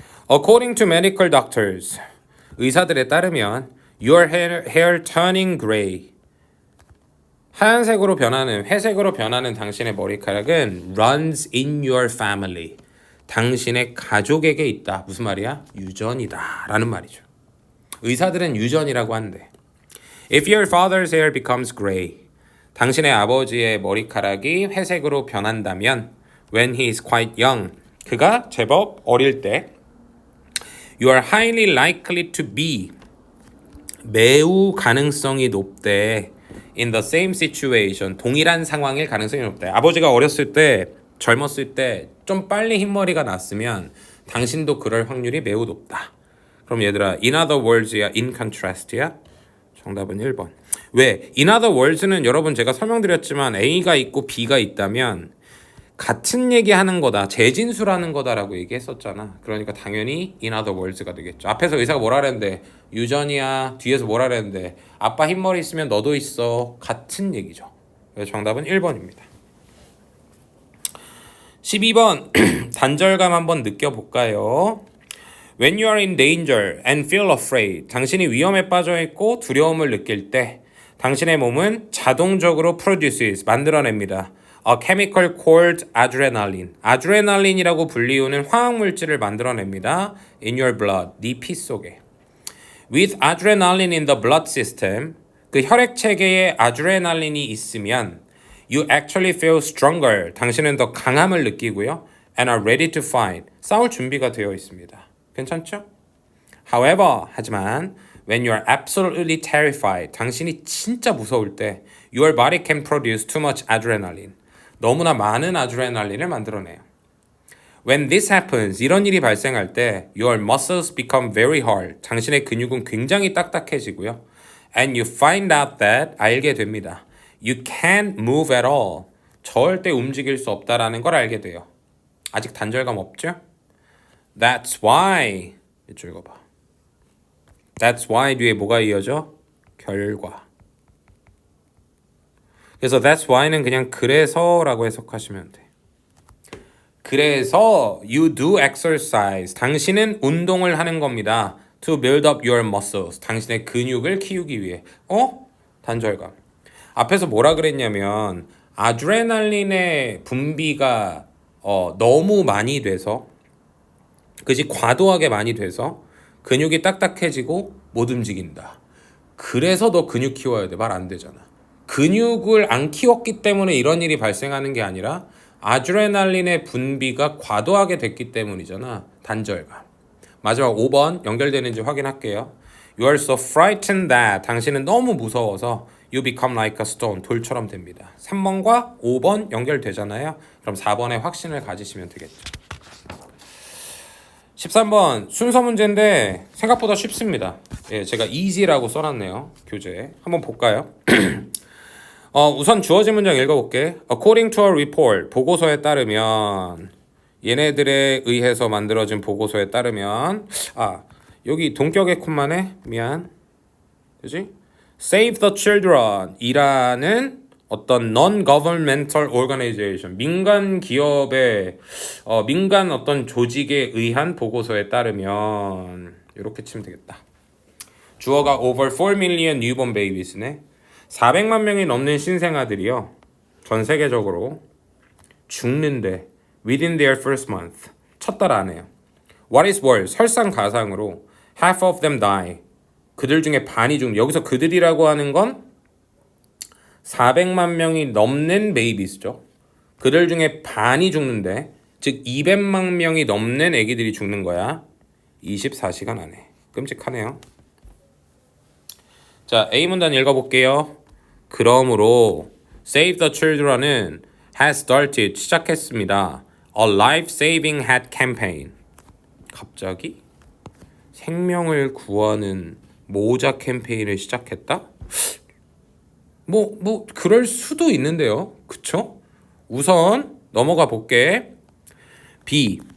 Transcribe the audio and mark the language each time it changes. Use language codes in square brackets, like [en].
[en] According to medical doctors, [ko] 의사들에 따르면 [en] your hair turning gray [ko] 하얀색으로 변하는 회색으로 변하는 당신의 머리카락은 [en] runs in your family [ko] 당신의 가족에게 있다. 무슨 말이야? 유전이다 라는 말이죠. 의사들은 유전이라고 한대. [en] If your father's hair becomes gray [ko] 당신의 아버지의 머리카락이 회색으로 변한다면 [en] when he is quite young [ko] 그가 제법 어릴 때 [en] You are highly likely to be [ko] 매우 가능성이 높대. [en] In the same situation [ko] 동일한 상황일 가능성이 높대. 아버지가 어렸을 때 젊었을 때 좀 빨리 흰머리가 났으면 당신도 그럴 확률이 매우 높다. 그럼 얘들아 [en] in other words [ko] 야 [en] in contrast [ko] 야? 정답은 1번. 왜? [en] in other words [ko] 는 여러분 제가 설명드렸지만 A가 있고 B가 있다면 같은 얘기하는 거다. 재진수라는 거다라고 얘기했었잖아. 그러니까 당연히 [en] in other words [ko] 가 되겠죠. 앞에서 의사가 뭐라 그랬는데 유전이야. 뒤에서 뭐라 그랬는데 아빠 흰머리 있으면 너도 있어. 같은 얘기죠. 그래서 정답은 1번입니다. 12번 단절감 한번 느껴볼까요? [en] When you are in danger and feel afraid [ko] 당신이 위험에 빠져있고 두려움을 느낄 때 당신의 몸은 자동적으로 [en] produces [ko] 만들어냅니다. [en] A chemical called adrenaline. [ko] 아드레날린이라고 불리우는 화학물질을 만들어냅니다. [en] In your blood. [ko] 네 피 속에. [en] With adrenaline in the blood system. [ko] 그 혈액체계에 아드레날린이 있으면 [en] You actually feel stronger. [ko] 당신은 더 강함을 느끼고요. [en] And are ready to fight. [ko] 싸울 준비가 되어 있습니다. 괜찮죠? [en] However, [ko] 하지만 [en] When you are absolutely terrified. [ko] 당신이 진짜 무서울 때 [en] Your body can produce too much adrenaline. [ko] 너무나 많은 아드레날린을 만들어내요. [en] When this happens, [ko] 이런 일이 발생할 때 [en] Your muscles become very hard. [ko] 당신의 근육은 굉장히 딱딱해지고요. [en] And you find out that [ko] 알게 됩니다. [en] You can't move at all. [ko] 절대 움직일 수 없다라는 걸 알게 돼요. 아직 단절감 없죠? [en] That's why. [ko] 이쪽 읽어봐. [en] That's why [ko] 뒤에 뭐가 이어져? 결과. 그래서 [en] that's why [ko] 는 그냥 그래서라고 해석하시면 돼. 그래서 [en] you do exercise. [ko] 당신은 운동을 하는 겁니다. [en] To build up your muscles. [ko] 당신의 근육을 키우기 위해. 단절감. 앞에서 뭐라 그랬냐면 아드레날린의 분비가 너무 많이 돼서 그지 과도하게 많이 돼서 근육이 딱딱해지고 못 움직인다. 그래서 너 근육 키워야 돼. 말 안 되잖아. 근육을 안 키웠기 때문에 이런 일이 발생하는 게 아니라 아드레날린의 분비가 과도하게 됐기 때문이잖아. 단절감. 마지막 5번 연결되는지 확인할게요. [en] You are so frightened that [ko] 당신은 너무 무서워서 [en] You become like a stone [ko] 돌처럼 됩니다. 3번과 5번 연결되잖아요. 그럼 4번에 확신을 가지시면 되겠죠. 13번 순서 문제인데 생각보다 쉽습니다. 예, 제가 easy라고 써놨네요. 교재에. 한번 볼까요? 우선 주어진 문장 읽어볼게. [en] According to a report, [ko] 보고서에 따르면 얘네들에 의해서 만들어진 보고서에 따르면 여기 동격의 콤만에 미안. 그지? Save the Children 이라는 어떤 [en] non-governmental organization, [ko] 민간 기업의 민간 어떤 조직에 의한 보고서에 따르면 이렇게 치면 되겠다. 주어가 [en] over 4 million newborn babies네. [ko] 400만 명이 넘는 신생아들이요. 전 세계적으로 죽는데 [en] within their first month. [ko] 첫 달 안에요. [en] What is worse? [ko] 설상가상으로 [en] half of them die. [ko] 그들 중에 반이 죽는. 여기서 그들이라고 하는 건 400만 명이 넘는 베이비스죠. 그들 중에 반이 죽는데 즉 200만 명이 넘는 애기들이 죽는 거야. 24시간 안에. 끔찍하네요. 자, A 문단 읽어볼게요. 그러므로 Save the Children은 [en] has started [ko] 시작했습니다. [en] A life-saving hat campaign. [ko] 갑자기 생명을 구하는 모자 캠페인을 시작했다? 뭐 그럴 수도 있는데요. 그쵸? 우선 넘어가 볼게. B.